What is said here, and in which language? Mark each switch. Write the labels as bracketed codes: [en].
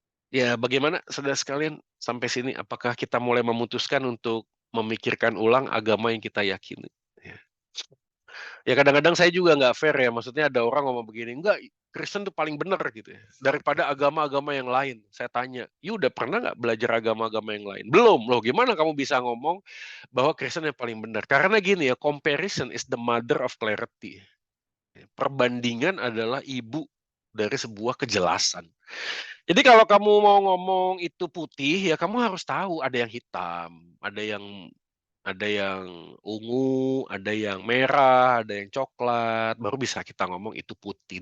[id] Ya, bagaimana saudara sekalian sampai sini? Apakah kita mulai memutuskan untuk memikirkan ulang agama yang kita yakini? Ya, ya kadang-kadang saya juga nggak fair ya. Maksudnya ada orang ngomong begini, enggak, Kristen tuh paling benar gitu ya. Daripada agama-agama yang lain. Saya tanya, you udah pernah nggak belajar agama-agama yang lain? Belum. Loh, gimana kamu bisa ngomong bahwa Kristen yang paling benar? Karena gini ya, [en] comparison is the mother of clarity. [id] Perbandingan adalah ibu dari sebuah kejelasan. Jadi kalau kamu mau ngomong itu putih, ya kamu harus tahu ada yang hitam, ada yang ungu, ada yang merah, ada yang coklat, baru bisa kita ngomong itu putih.